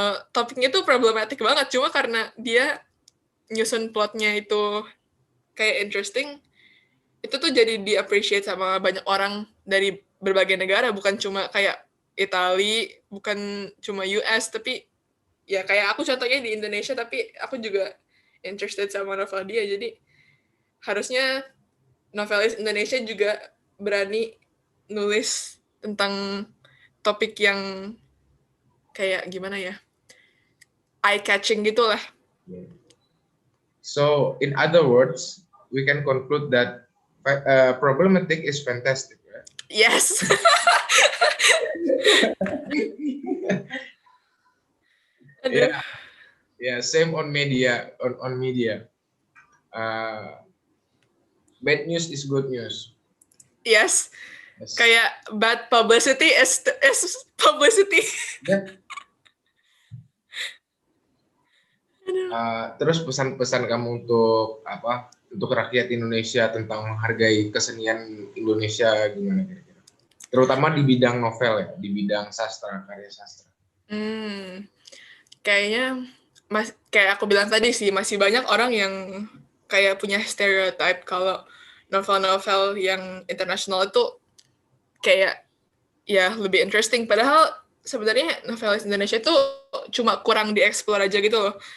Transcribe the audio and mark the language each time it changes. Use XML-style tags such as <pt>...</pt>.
<id>topiknya tuh problematik banget cuma karena dia nyusun plotnya itu kayak interesting itu tuh jadi di-appreciate sama banyak orang dari berbagai negara bukan cuma kayak Itali bukan cuma US tapi ya kayak aku contohnya di Indonesia tapi aku juga interested sama novel dia jadi harusnya novelis Indonesia juga berani nulis tentang topik yang kayak gimana ya eye catching gitulah.</id> <en>So, in other words, we can conclude that problematic is fantastic, right? Yes.</en> <id>Aduh.</id> <en>Yeah, same on media. On media, bad news is good news. Yes. Yes. Kayak bad publicity is publicity. Yeah.</en> <id>Terus pesan-pesan kamu untuk apa? Untuk rakyat Indonesia tentang menghargai kesenian Indonesia gimana kira-kira? Terutama di bidang novel ya, di bidang sastra, karya sastra. Kayaknya kayak aku bilang tadi sih masih banyak orang yang kayak punya stereotype kalau novel-novel yang internasional itu kayak ya lebih interesting padahal sebenarnya novelis Indonesia itu cuma kurang dieksplor aja gitu loh.</id>